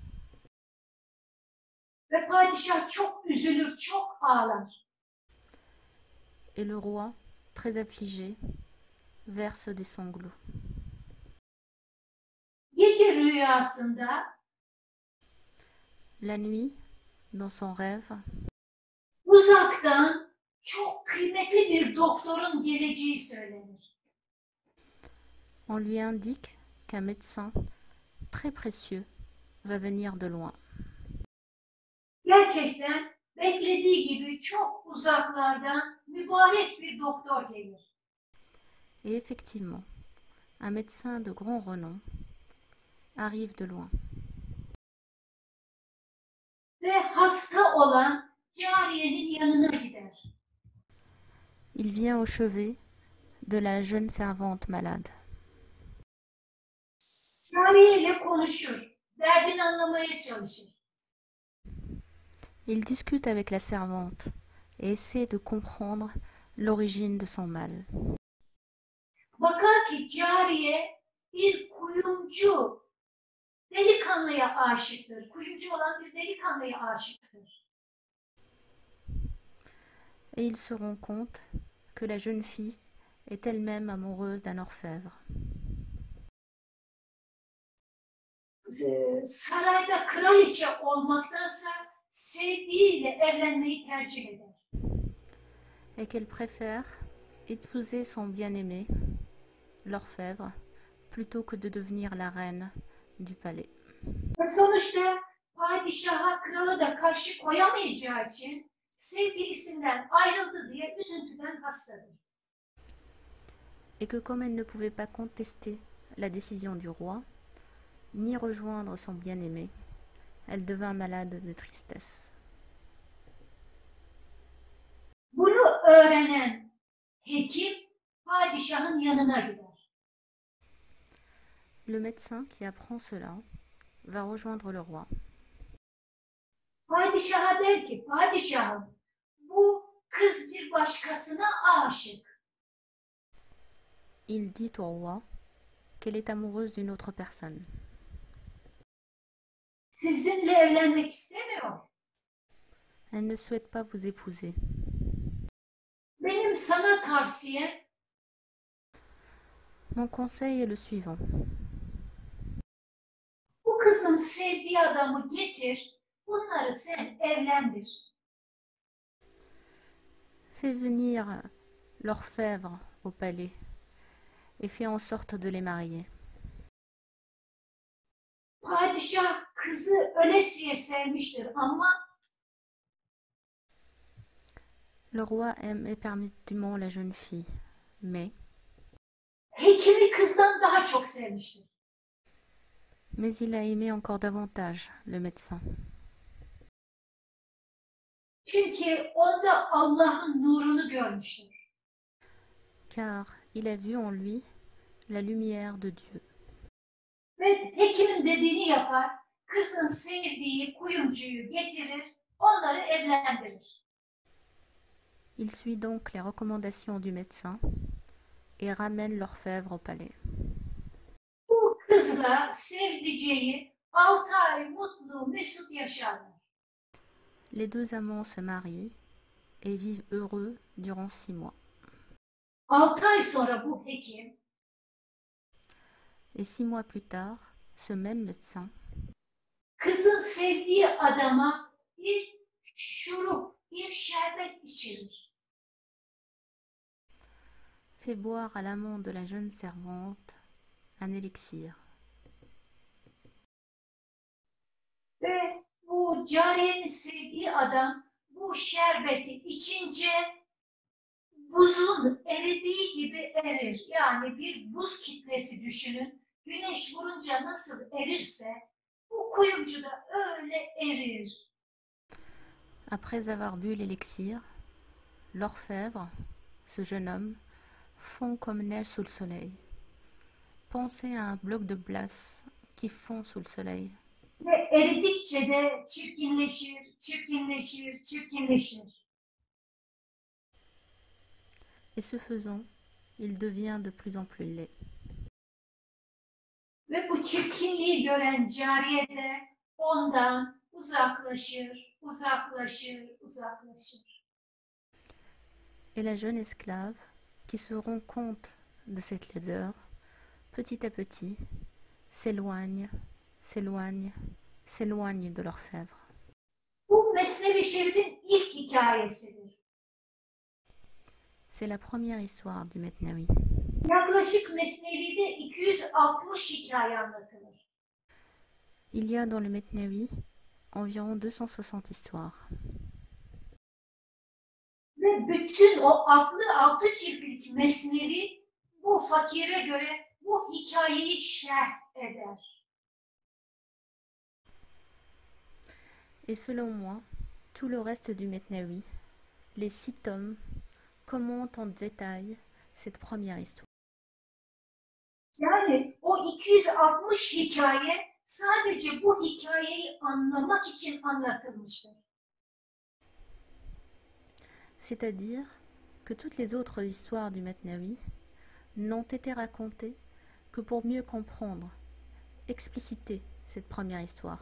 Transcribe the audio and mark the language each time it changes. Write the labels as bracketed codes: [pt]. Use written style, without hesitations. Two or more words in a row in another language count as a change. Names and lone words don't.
[tr] Ve padişah çok üzülür, çok ağlar. [fr] Et le roi, très affligé, verse des sanglots. [tr] Gece rüyasında [fr] La nuit, dans son rêve, [tr] uzaktan çok kıymetli bir doktorun geleceği söylenir. [fr] on lui indique qu'un médecin très précieux va venir de loin. [tr] Gerçekten beklediği gibi çok uzaklardan mübarek bir doktor gelir. [fr] Et effectivement, un médecin de grand renom arrive de loin. [tr] Ve hasta olan cariyenin yanına gider. [fr] Il vient au chevet de la jeune servante malade. [tr] Cariyeyle konuşur, derdini anlamaya çalışır. [fr] Il discute avec la servante et essaie de comprendre l'origine de son mal. [tr] Bakar ki cariye bir kuyumcu delikanlıya aşıktır. Kuyumcu olan bir delikanlıya aşıktır. [fr] Et il se rend compte que la jeune fille est elle-même amoureuse d'un orfèvre. [tr] Sarayda kraliçe olmaktansa sevdiğiyle evlenmeyi tercih eder. [fr] Et qu'elle préfère épouser son bien-aimé, l'orfèvre, plutôt que de devenir la reine du palais. [tr] Ve sonuçta padişaha, krala da karşı koyamayacağı için sevgilisinden ayrıldı diye üzüntüden hastadır. [fr] Et que comme elle ne pouvait pas contester la décision du roi, ni rejoindre son bien-aimé, elle devint malade de tristesse. [tr] Bunu öğrenen hekim padişahın yanına gider. [fr] Le médecin qui apprend cela va rejoindre le roi. [tr] Padişaha der ki, padişahım bu kız bir başkasına aşık. [fr] Il dit au roi qu'elle est amoureuse d'une autre personne. [tr] Sizinle evlenmek istemiyor. [fr] Elle ne souhaite pas vous épouser. [tr] Benim sana tavsiyem [fr] Mon conseil est le suivant. [tr] bu kızın sevdiği adamı getir, bunları sen evlendir. [fr] Fais venir l'orfèvre au palais et fais en sorte de les marier. [tr] Padişah kızı ölesiye sevmiştir ama [fr] Le roi aime éperdument la jeune fille, mais [tr] hekimi kızdan daha çok sevmiştir. [fr] il a aimé encore davantage le médecin. [tr] Çünkü onda Allah'ın nurunu görmüştür. [fr] Car il a vu en lui la lumière de Dieu. [tr] Ve hekimin dediğini yapar, kızın sevdiği kuyumcuyu getirir, onları evlendirir. [fr] Il suit donc les recommandations du médecin et ramène l'orfèvre au palais. [tr] Bu kızla sevdiceği 6 ay mutlu, mesut yaşarlar. [fr] Les deux amants se marient et vivent heureux durant 6 mois. [tr] 6 ay sonra bu hekim [fr] Et 6 mois plus tard, ce même médecin [tr] kızın sevdiği adama bir şurup, bir şerbet içirir. [fr] fait boire à l'amant de la jeune servante un élixir. [tr] Ve bu cariyenin sevdiği adam bu şerbeti içince buzun eridiği gibi erir. Yani bir buz kitlesi düşünün. Güneş vurunca nasıl erirse bu kuyumcu da öyle erir. [fr] Après avoir bu l'élixir, l'orfèvre, ce jeune homme, fond comme neige sous le soleil. Pensez à un bloc de glace qui fond sous le soleil. [tr] Ve eridikçe de çirkinleşir, çirkinleşir, çirkinleşir. [fr] Et ce faisant, il devient de plus en plus laid. [tr] Ve bu çirkinliği gören cariye de ondan uzaklaşır, uzaklaşır, uzaklaşır. [fr] Et la jeune esclave, qui se rend compte de cette laideur, petit à petit, s'éloigne, s'éloigne, s'éloigne de l'orfèvre. [tr] Bu Mesnevi Şerif'in ilk hikayesidir. [fr] C'est la première histoire du Metnawi. [tr] Yaklaşık Mesnevi'de 260 hikaye anlatılır. [fr] Il y a dans le Metnawi environ 260 histoires. [tr] Ve bütün o 66 ciltlik Mesnevi bu fakire göre bu hikayeyi şerh eder. [fr] Et selon moi, tout le reste du Metnawi, les 6 tomes, commentent en détail cette première histoire. [tr] Yani o 260 hikaye sadece bu hikayeyi anlamak için anlatılmıştır. [fr] C'est-à-dire que toutes les autres histoires du Metnawi n'ont été racontées que pour mieux comprendre, expliciter cette première histoire.